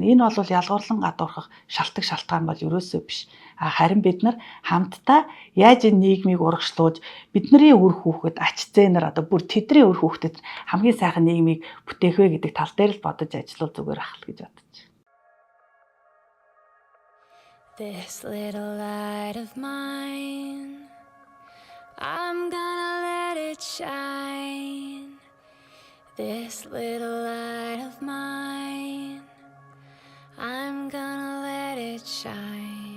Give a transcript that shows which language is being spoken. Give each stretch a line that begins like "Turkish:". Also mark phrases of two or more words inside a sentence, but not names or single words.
Mongolian: Энэ бол ялгуурлан гадуурхах шалтгаан бол ерөөсөө биш. Харин бид нар хамтдаа яаж энэ нийгмийг урагшлуулж бидний үр хүүхэд, ач зээнэр одоо бүр тэдний үр хүүхдэд хамгийн сайхан нийгмийг бүтээх вэ гэдэг тал дээр л бодож ажиллах зүгээр ах л гэж бодож байна.
English: This little light of mine, I'm gonna let it shine. This little light of mine, I'm gonna let it shine.